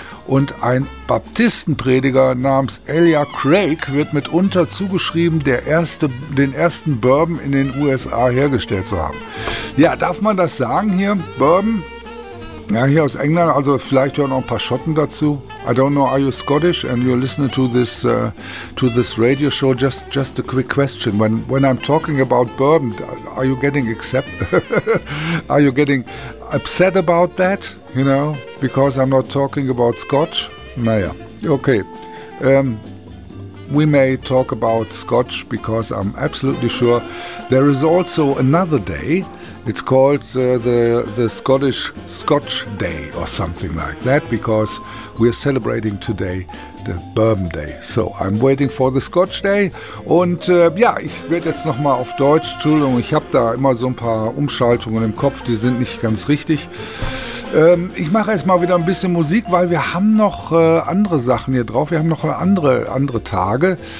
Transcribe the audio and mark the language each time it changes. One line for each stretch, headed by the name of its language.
German: Und ein Baptistenprediger namens Elia Craig wird mitunter zugeschrieben, den ersten Bourbon in den USA hergestellt zu haben. Ja, darf man das sagen hier, Bourbon? Ja, hier aus England, also vielleicht hören auch ein paar Schotten dazu.
English: I don't know, are you Scottish and you're listening to this radio show? Just a quick question. When I'm talking about Bourbon, are you getting upset about that? You know, because I'm not talking about Scotch.
German: Naja, okay.
English: We may talk about Scotch because I'm absolutely sure there is also another day. It's called the Scottish Scotch Day or something like that, because we are celebrating today the Bourbon Day. So I'm waiting for the Scotch Day.
German: Und ja, ich werde jetzt nochmal auf Deutsch. Entschuldigung, ich habe da immer so ein paar Umschaltungen im Kopf, die sind nicht ganz richtig. Ich mache erstmal wieder ein bisschen Musik, weil wir haben noch andere Sachen hier drauf. Wir haben noch andere Tage.